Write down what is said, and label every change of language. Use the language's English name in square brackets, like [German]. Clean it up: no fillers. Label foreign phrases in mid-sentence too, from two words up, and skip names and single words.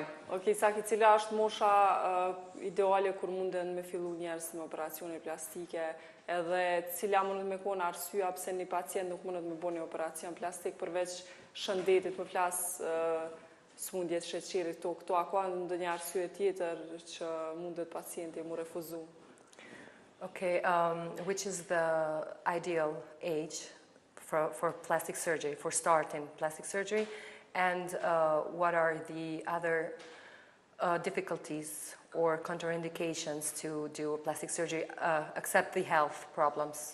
[Albanian] Ok, Saki, cila është mosha ideale kur munden me fillu njerës me operacione plastike, edhe cila mundet me kona arsyeja pse një pacient nuk mundet me bo një operacion plastik përveç shëndetit, për flas smundjet sheqerit, këto a ka ndonjë arsye tjetër që mundet pacienti mu refuzu? [English] Okay, which is the ideal age for plastic surgery, for starting plastic surgery, and what are the other difficulties or contraindications to do plastic surgery, except the health problems?